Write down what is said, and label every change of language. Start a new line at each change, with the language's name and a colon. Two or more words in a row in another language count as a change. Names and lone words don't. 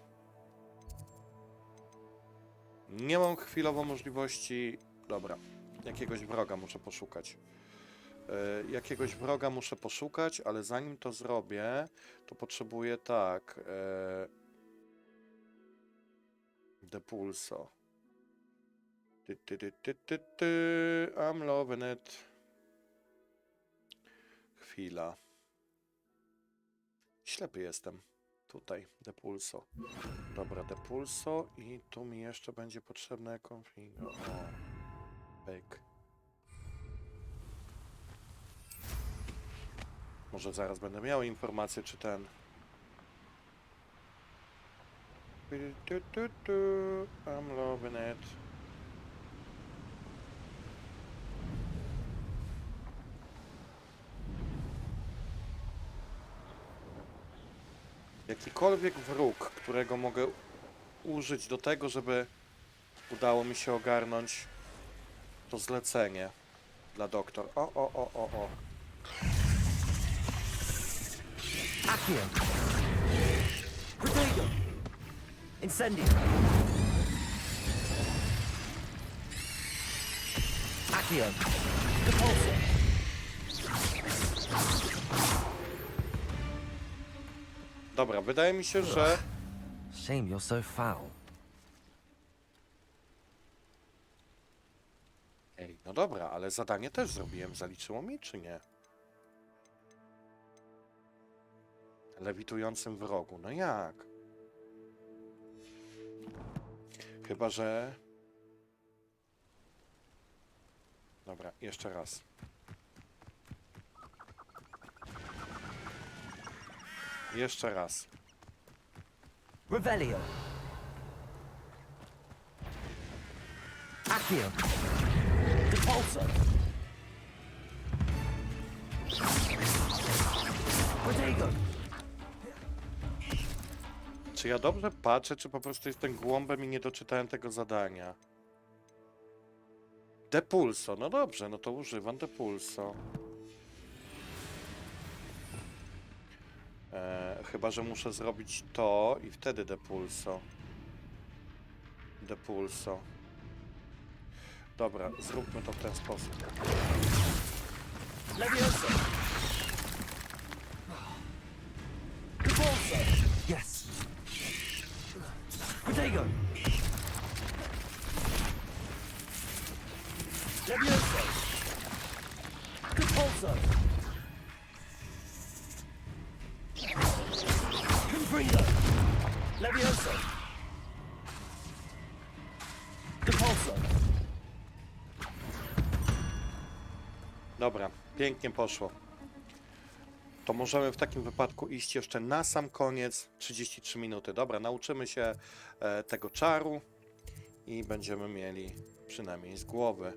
Polish: Nie mam chwilowo możliwości... Dobra. Jakiegoś wroga muszę poszukać. Jakiegoś wroga muszę poszukać, ale zanim to zrobię, to potrzebuję tak... Depulso.
English: I'm loving it.
Polish: Chwila. Ślepy jestem. Tutaj, depulso. Dobra, depulso i tu mi jeszcze będzie potrzebne config. O, pyk. Może zaraz będę miał informację, czy ten...
English: I'm loving it.
Polish: Jakikolwiek wróg, którego mogę użyć do tego, żeby udało mi się ogarnąć to zlecenie dla doktor. O. Accio. Protego. Incendio. Accio. Depulso. Dobra, wydaje mi się, że...
English: Shame you're so foul.
Polish: Ej, no dobra, ale zadanie też zrobiłem. Zaliczyło mi, czy nie? Lewitującym wrogu. No jak? Chyba, że... Dobra, jeszcze raz. Jeszcze raz. Revelio. Accio. Depulso. Protego. Czy ja dobrze patrzę, czy po prostu jestem głąbem i nie doczytałem tego zadania? Depulso. No dobrze, no to używam depulso. Chyba, że muszę zrobić to i wtedy depulso. Depulso. Dobra, zróbmy to w ten sposób. Levioso. Depulso. Yes. Protego. Levioso. Depulso. Confringo. Levioso. Depulso. Dobra, pięknie poszło. To możemy w takim wypadku iść jeszcze na sam koniec. 33 minuty. Dobra, nauczymy się tego czaru i będziemy mieli przynajmniej z głowy.